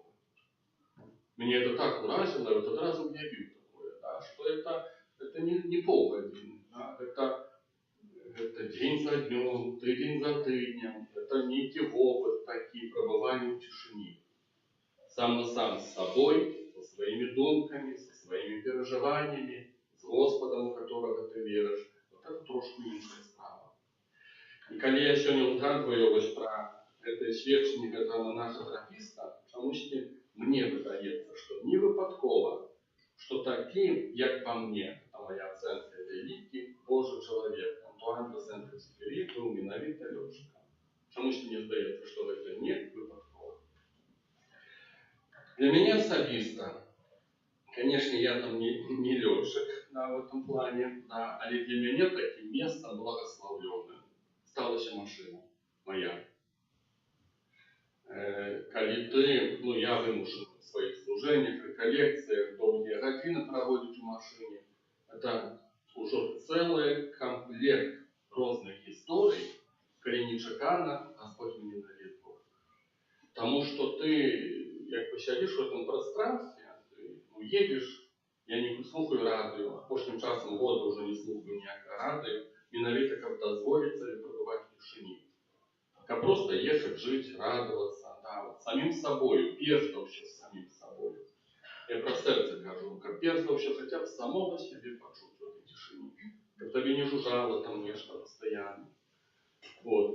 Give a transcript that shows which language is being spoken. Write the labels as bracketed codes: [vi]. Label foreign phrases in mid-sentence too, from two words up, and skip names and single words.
[ru] Мне это так уразило, я вот одразу уявил такое, да, что это не полгодины, да, это день за днем, [be] тыдень за тыднем, [ru] это некий опыт, такие пробывания в тишине. Сам на сам с собой, со своими думками, со своими переживаниями, с Господом, у которого ты веришь. Вот это [be] трошку іншая справа. [ru] И когда я сегодня узгадываю вот про это сведчанне этого монаха-трапіста, [be] чамусьці мне выдаецца, [ru] что [be] не выпадкова, [ru] что таким, як по мне, это моя оценка, великий Божий человек, Антуан де Сент-Экзюпері, был [be] менавіта лётчиком. Чамусьці мне здаецца, [ru] что это [be] не выпадкова. [ru] Для меня особисто, конечно, я там не летчик, да, в этом плане, да, але для меня таким местом благословленным сталася машина моя. Калі ты, ну я вымушен в своих служениях, реколлекциях, долгие годины проводить в машине, это уже целый комплект разных историй, [be] калі нечакана Господь [ru] мне наведет. Потому что ты, як посядешь в этом пространстве, ты едешь, я не слухаю радио, а прошлым часом года уже не слухаю никакое радио, [be] менавіта каб дазволить [ru] себе пробывать в тишине. Как просто ехать, жить, радоваться, да, вот, самим собой, перш за все самим собой. Я про сердце кажу, как [be] перш за все [ru] хотя бы самого себе почуть в этой тишине. Как тебе не жужжало там нечто постоянно. Вот.